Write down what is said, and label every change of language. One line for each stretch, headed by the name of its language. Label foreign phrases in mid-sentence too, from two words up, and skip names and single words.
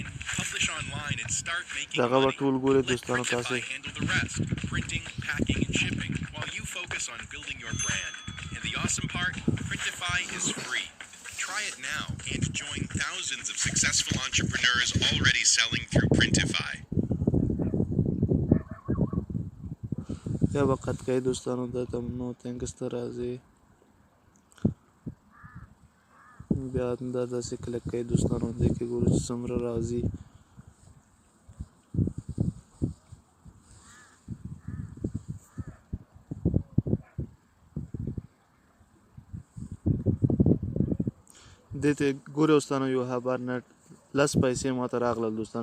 English: Publish online and start making money. Let Printify handle the rest. Printing, packing, and shipping while you focus on building your brand. And the awesome part, Printify is free. Try it now and join thousands of successful entrepreneurs already selling through Printify.
Pashto: یا به قط کوئ دوستانو دلته نو تینکس ته راځئ. بیا دا داسې کلک کوئ دوستانو. دې کې ګورو چې څومره راځي. دې ته ګورئ دوستانو یو هبر نټ 10 پیسې ماته راغلل دوستانو.